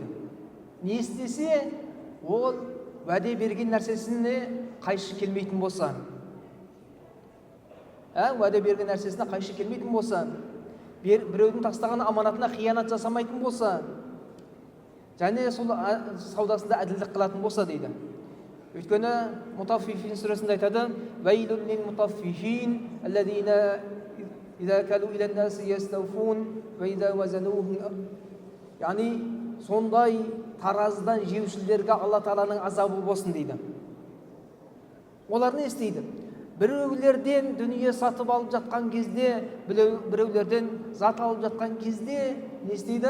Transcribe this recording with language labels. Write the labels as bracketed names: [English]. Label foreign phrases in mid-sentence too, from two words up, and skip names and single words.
[Kazakh] Не істесе, ол уәде берген нәрсесіне қайшы келмейтін болса, уәде берген нәрсесіне қайшы келмейтін болса, біреудің тастаған аманатына қиянат жасамайтын болса, және сол саудасында әділдік қылатын болса дейді. Өйткені Мутаффифин сүресінде айтады: [Arabic] «ويل للمطففين الذين إذا اكتالوا على الناس يستوفون وإذا وزنوهم». [Kazakh] Яғни сондай таразыдан жеушілерге Алла Тағаланың азабы болсын дейді. Олар не істейді? Біреулерден дүние сатып алып жатқан кезде, біреулерден зат алып жатқан кезде не істейді?